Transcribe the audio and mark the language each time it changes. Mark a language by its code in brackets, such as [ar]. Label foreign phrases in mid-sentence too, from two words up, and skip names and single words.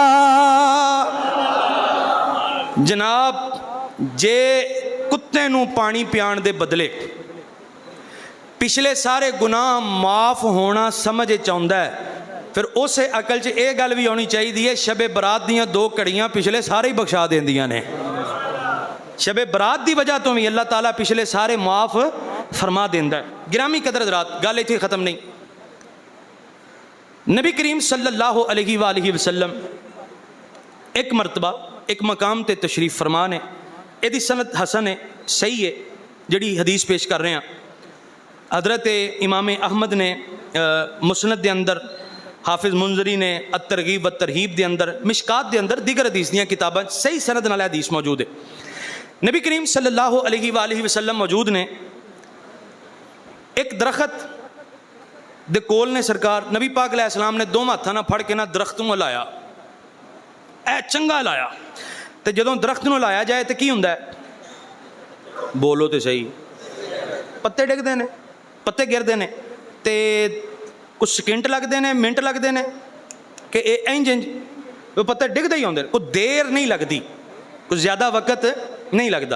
[pa] جناب، جے کتے نوں پانی پیاون دے بدلے پچھلے سارے گناہ معاف ہونا سمجھ آؤندا ہے، پھر اس عقل چ یہ گل بھی آنی چاہیے ہے، شبے برات دیاں 2 گھڑیاں پچھلے سارے ہی بخشا دیندیاں نے. شبے برات کی وجہ تو بھی اللہ تعالیٰ پچھلے سارے معاف فرما دیندا ہے. گرامی قدر حضرات، گل ایتھے ختم نہیں. نبی کریم [ar] صلى الله عليه وسلم [pa] ایک مرتبہ ایک مقام تے تشریف فرما نے، یدی سند حسن ہے، صحیح ہے، جیہڑی حدیث پیش کر رہے ہیں. حضرت امام احمد نے مسند کے اندر، حافظ منذری نے الترغیب و ترہیب کے اندر، مشکوٰۃ کے اندر، دیگر حدیث دیاں کتاباں صحیح سند نال حدیث موجود ہے. نبی کریم [ar] صلى الله عليه وسلم [pa] موجود نے، ایک درخت دے کول نے سرکار نبی پاک [ar] عليه سلام [pa] نے 2 ہتھاں نال پھڑ کے نا درخت نوں ہلایا، اے چنگا ہلایا. تو جدوں درخت نوں ہلایا جائے تو کی ہندا ہے؟ بولو تو سہی، پتے ڈگدے نے، پتے گردے نے، تے [ur] کچھ سیکنڈ لگتے ہیں، منٹ لگتے ہیں [pa] کہ انج انج وہ پتے ڈگدے ہی آؤندے, [ur] کوئی دیر نہیں لگتی، کچھ زیادہ وقت نہیں لگتا.